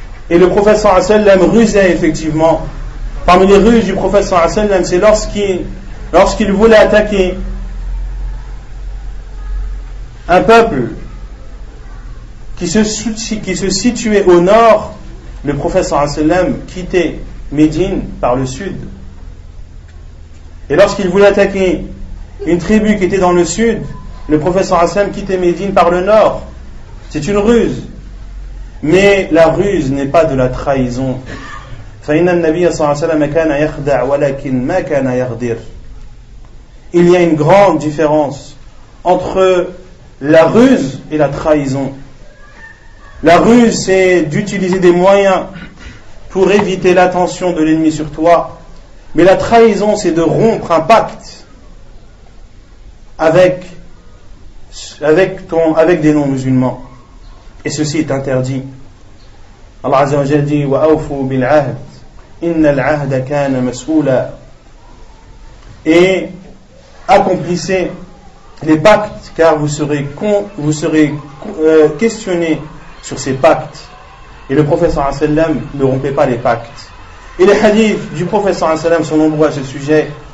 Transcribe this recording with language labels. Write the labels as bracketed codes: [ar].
[fr] Et le prophète sallallahu alayhi wa sallam rusait effectivement. Parmi les ruses du prophète sallallahu alayhi wa sallam, c'est lorsqu'il voulait attaquer un peuple qui se situait au nord, le prophète sallallahu alayhi wa sallam quittait Médine par le sud. Et lorsqu'il voulait attaquer une tribu qui était dans le sud, le prophète sallallahu alayhi wa sallam quittait Médine par le nord. C'est une ruse. Mais la ruse n'est pas de la trahison. [ar] فإن النبي صلى الله عليه وسلم كان يخدع ولكن ما كان يغدر. [fr] Il y a une grande différence entre la ruse et la trahison. La ruse, c'est d'utiliser des moyens pour éviter l'attention de l'ennemi sur toi. Mais la trahison, c'est de rompre un pacte avec avec des non-musulmans. Et ceci est interdit. Allah Azza wa Jalla dit [ar] وَأَوْفُوا بِالْعَهْدِ إِنَّ الْعَهْدَ كَانَ مَسْئُولًا. [fr] Et accomplissez les pactes, car vous serez questionné sur ces pactes. Et le prophète sallallahu alayhi wa sallam ne rompait pas les pactes. Et les hadiths du prophète sallallahu alayhi wa sallam sont nombreux à ce sujet.